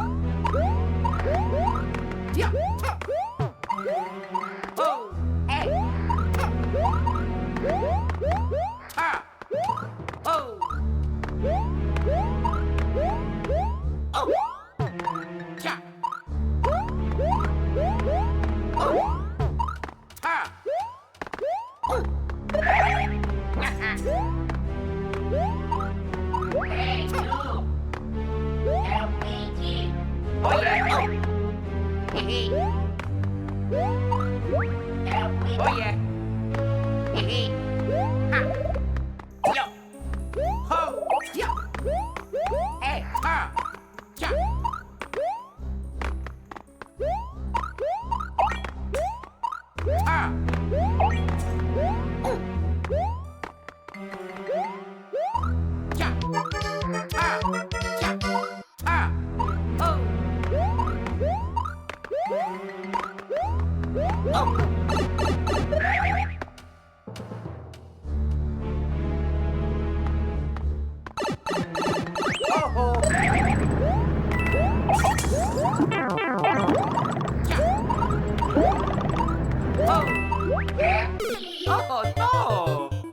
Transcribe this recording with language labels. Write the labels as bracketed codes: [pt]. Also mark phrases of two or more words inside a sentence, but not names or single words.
[en] Ya! Oh! Hey! Ha! Oh! Oh! Cha! Oh! Ha! Oh! Hey, you! Help me, G. Oh yeah! Oh! Hee Help me! Oh yeah! Hee Ha! Yo! Ho! Yo! Hey! Ha! Cha! Ha! Oh! Cha! Ha! Cha! Ha! Oh! Oh! Oh! Oh no!